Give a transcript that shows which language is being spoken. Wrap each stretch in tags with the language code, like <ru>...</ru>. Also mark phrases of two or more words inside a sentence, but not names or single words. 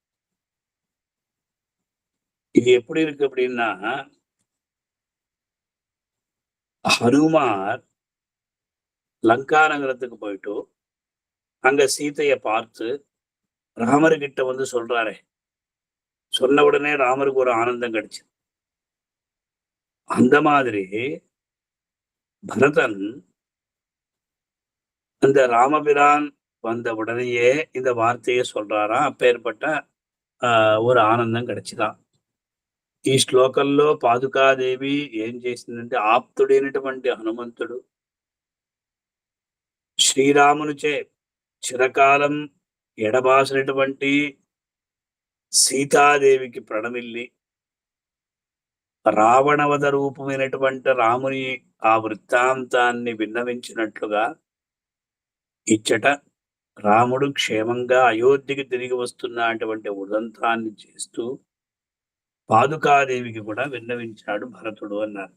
<ta>இது எப்படி இருக்கு அப்படின்னா ஹனுமார் லங்கா நகரத்துக்கு போயிட்டு அங்க சீதைய பார்த்து ராமர்கிட்ட சொல்றாரே, சொன்ன உடனே ராமருக்கு ஒரு ஆனந்தம் கிடைச்சு. அந்த மாதிரி பரதன் அந்த ராமபிரான் வந்த உடனேயே இந்த வார்த்தையை சொல்றாராம். அப்பேற்பட்ட ஒரு ஆனந்தம் கிடைச்சுதான்.</ta> <te>ఈ శ్లోకంలో పాదుకాదేవి ఏం చేసిందంటే ఆప్తుడైనటువంటి హనుమంతుడు శ్రీరామునిచే చిరకాలం ఎడబాసినటువంటి సీతాదేవికి ప్రణమిల్లి రావణవధ రూపమైనటువంటి రాముని ఆ వృత్తాంతాన్ని విన్నవించినట్లుగా ఇచ్చట రాముడు క్షేమంగా అయోధ్యకి తిరిగి వస్తున్నటువంటి ఉదంతాన్ని చేస్తూ పాదుకాదేవికి కూడా విన్నవించాడు భరతుడు అన్నారు.</te>